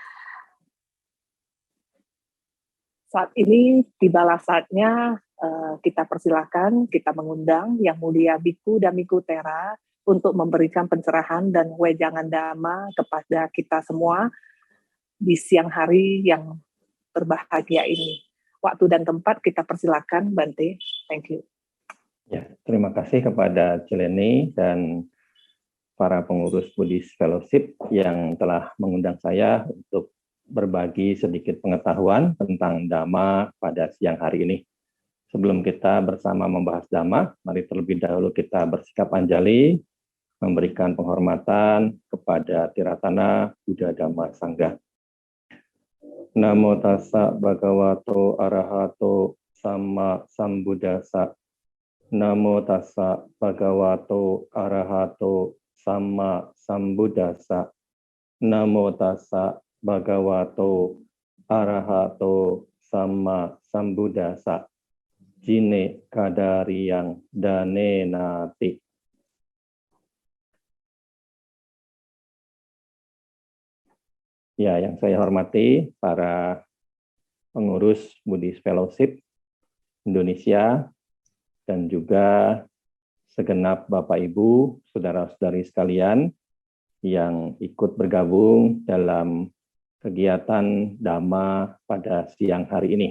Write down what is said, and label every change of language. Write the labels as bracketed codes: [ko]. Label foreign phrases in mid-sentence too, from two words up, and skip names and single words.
[id] Saat ini tibalah saatnya kita persilahkan, kita mengundang Yang Mulia Biku Dhammiko Thera untuk memberikan pencerahan dan wejangan Dhamma kepada kita semua di siang hari yang berbahagia ini. Waktu dan tempat kita persilakan, Bante. [en] Thank you. [id] Ya, terima kasih kepada Cileni dan para pengurus Buddhist Fellowship yang telah mengundang saya untuk berbagi sedikit pengetahuan tentang Dhamma pada siang hari ini. Sebelum kita bersama membahas Dhamma, mari terlebih dahulu kita bersikap anjali, memberikan penghormatan kepada Tiratana Buddha Dhamma Sangha. [pi] Namo tassa bhagavato arahato sama sambuddhassa. Namo tassa bhagavato arahato sama sambuddhassa. Namo tassa bhagavato arahato sama sambuddhassa. Jine kadariyang dane nati. [id] Ya, yang saya hormati para pengurus Buddhist Fellowship Indonesia dan juga segenap Bapak Ibu, saudara-saudari sekalian yang ikut bergabung dalam kegiatan Dhamma pada siang hari ini.